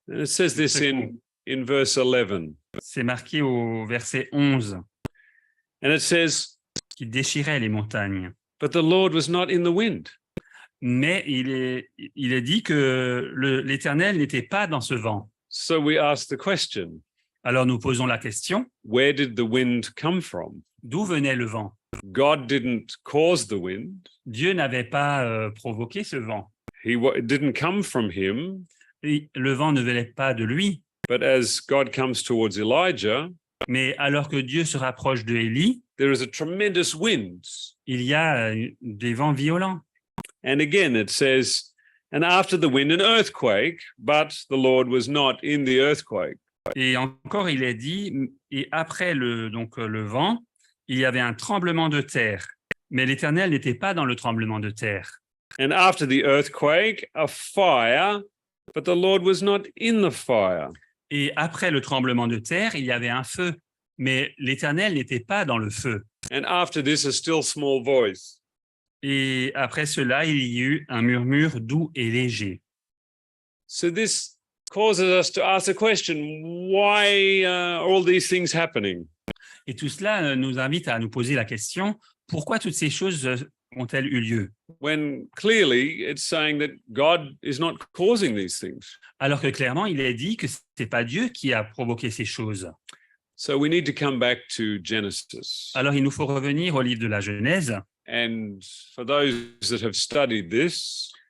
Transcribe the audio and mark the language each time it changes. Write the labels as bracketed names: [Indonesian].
[English] And it says this in verse 11. [French] C'est marqué au verset 11, [English] And it says, [French] qui déchirait les montagnes. [English] but the Lord was not in the wind. [French] Mais il est dit que l'Éternel n'était pas dans ce vent. [English] So we ask the question, [French] Alors nous posons la question, [English] where did the wind come from? [French] d'où venait le vent? [English] God didn't cause the wind. [French] Dieu n'avait pas provoqué ce vent. [English] It didn't come from him. [French] Et le vent ne venait pas de lui, [English] But as God comes towards Elijah, [French] mais alors que Dieu se rapproche de Élie, [English] there is a tremendous wind. [French] il y a des vents violents. [English] And again, it says, and after the wind, an earthquake, but the Lord was not in the earthquake. [French] Et encore, il est dit, et après le vent, il y avait un tremblement de terre. Mais l'Éternel n'était pas dans le tremblement de terre. [English] And after the earthquake, a fire, but the Lord was not in the fire. [French] Et après le tremblement de terre, il y avait un feu. Mais l'Éternel n'était pas dans le feu. [English] And after this, a still small voice. [French] Et après cela, il y eut un murmure doux et léger. [English] So this causes us to ask the question, why are all these things happening? [French] Et tout cela nous invite à nous poser la question, pourquoi toutes ces choses ont-elles eu lieu? [English] When clearly it's saying that God is not causing these things. [French] Alors que clairement, il est dit que ce n'est pas Dieu qui a provoqué ces choses. [English] So we need to come back to Genesis. [French] Alors il nous faut revenir au livre de la Genèse. [English] And for those that have studied this,